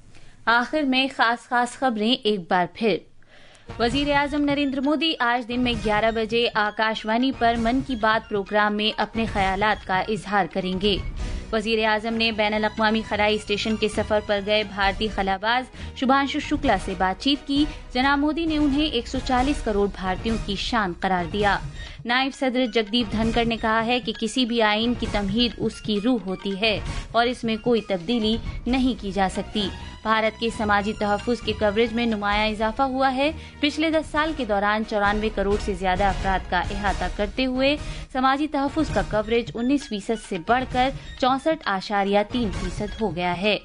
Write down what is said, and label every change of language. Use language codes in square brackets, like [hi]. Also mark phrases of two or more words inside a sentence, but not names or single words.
[ur] آخر میں خاص خبریں ایک بار پھر. وزیر اعظم نریندر مودی آج دن میں 11 بجے آکاش وانی پر من کی بات پروگرام میں اپنے خیالات کا اظہار کریں گے. وزیر اعظم نے بین الاقوامی خلائی اسٹیشن کے سفر پر گئے بھارتی خلاباز شبھانشو شکلا سے بات چیت کی. جناب مودی نے انہیں 140 کروڑ بھارتیوں کی شان قرار دیا. نائب صدر جگدیپ دھنکڑ نے کہا ہے کہ کسی بھی آئین کی تمہید اس کی روح ہوتی ہے اور اس میں کوئی تبدیلی نہیں کی جا سکتی. بھارت کے سماجی تحفظ کے کوریج میں نمایاں اضافہ ہوا ہے. پچھلے 10 سال کے دوران 94 کروڑ سے زیادہ افراد کا احاطہ کرتے ہوئے سماجی تحفظ کا کوریج 19% سے بڑھ کر 64.3% ہو گیا ہے.